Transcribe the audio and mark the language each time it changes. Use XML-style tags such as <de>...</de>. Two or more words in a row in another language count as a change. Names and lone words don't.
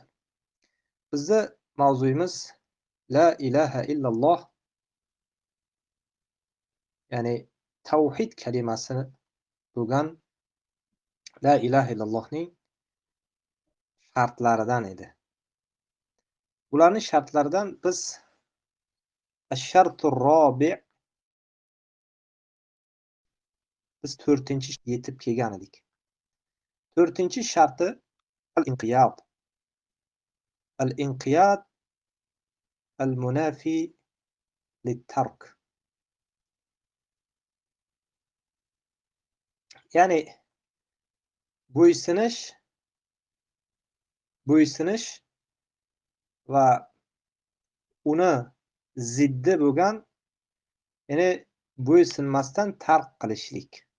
<uz>Bizda mavzuyimiz</uz> <ar>لا إله إلا الله,</ar> <uz>ya'ni tavhid kalimasi bo'lgan</uz> <ar>لا إله</ar> <uz>illallohning shartlaridan edi. Ularning shartlaridan biz</uz> <ar>الشرط الرابع'</ar> <uz>biz 4-chi yetib kelgan edik. 4-chi sharti al-inqiyad.</uz> <ar>الانقياد المنافي للترك.</ar> <uz>Ya'ni bo'ysunish va uni ziddi bo'lgan, ya'ni bo'ysunmasdan tark qilishlik.</uz>